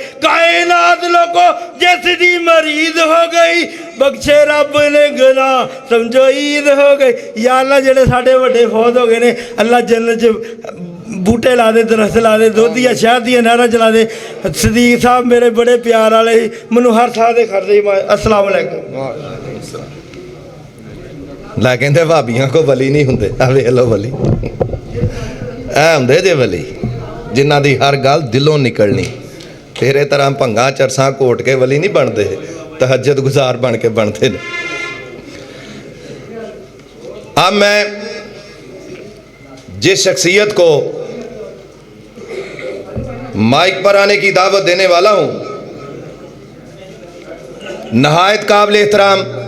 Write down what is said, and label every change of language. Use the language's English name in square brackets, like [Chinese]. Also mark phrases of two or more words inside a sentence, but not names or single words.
[Punjabi] ਕਾਇਨਾਤ ਲੋਕੋ ਜਿਸਦੀ ਮਰੀਦ ਹੋ ਗਈ, ਬਖ਼ਸ਼ੇ ਰੱਬ ਨੇ ਗੁਨਾਹ ਸਮਝੋ ਈਦ ਹੋ ਗਈ। [Arabic] يا الله [Punjabi] ਜਿਹੜੇ ਸਾਡੇ ਵੱਡੇ ਫ਼ੌਤ ਹੋ ਗਏ ਨੇ, ਅੱਲ੍ਹਾ ਜੰਨਤ ਚ ਬੂਟੇ ਲਾ ਦੇ, ਦਰਖ਼ਤ ਲਾ ਦੇ, ਦੁੱਧ ਦੀਆਂ ਸ਼ਹਿਦ ਦੀਆਂ ਨਹਿਰਾਂ ਚਲਾ ਦੇ। ਸਦੀਕ ਸਾਹਬ ਮੇਰੇ ਬੜੇ ਪਿਆਰ ਵਾਲੇ ਮੈਨੂੰ ਹਰ ਥਾਂ ਤੇ ਖੜਦੇ। [Arabic] السلام عليكم. [Punjabi] ਲਾ ਕਹਿੰਦੇ ਭਾਬੀਆਂ ਕੋ ਵਲੀ ਨਹੀਂ ਹੁੰਦੇ, ਆ ਵੇਖ ਲੋ ਵਲੀ ਐ ਹੁੰਦੇ ਜੇ ਵਲੀ ਜਿਨ੍ਹਾਂ ਦੀ ਹਰ ਗੱਲ ਦਿਲੋਂ ਨਿਕਲਣੀ। [Urdu] تیری طرح بھنگا چرسا گھوٹ کے ولی نہیں بنتے، تہجد گزار بن کے بنتے ہیں. اب میں جس شخصیت کو مائیک پر آنے کی دعوت دینے والا ہوں، نہایت قابل احترام